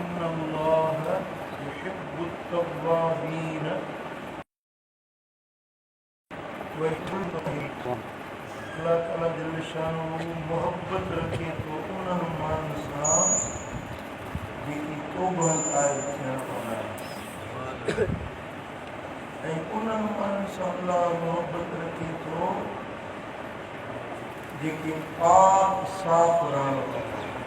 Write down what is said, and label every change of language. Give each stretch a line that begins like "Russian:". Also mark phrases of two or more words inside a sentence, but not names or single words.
Arabic: إن الله يحب التوابين ويحب المتطهرين.
Sindhi: अल्लाह ताला
Arabic: جل شانه
Sindhi: मोहब्बत रखे तो उन्हनि माण्हुनि सां जेकी तौबा क़ाइल थियण वारा आहिनि, ऐं उन्हनि माण्हुनि सां अल्लाह मोहब्बत रखे थो जेके पाक साफ़ रहण वारा आहिनि।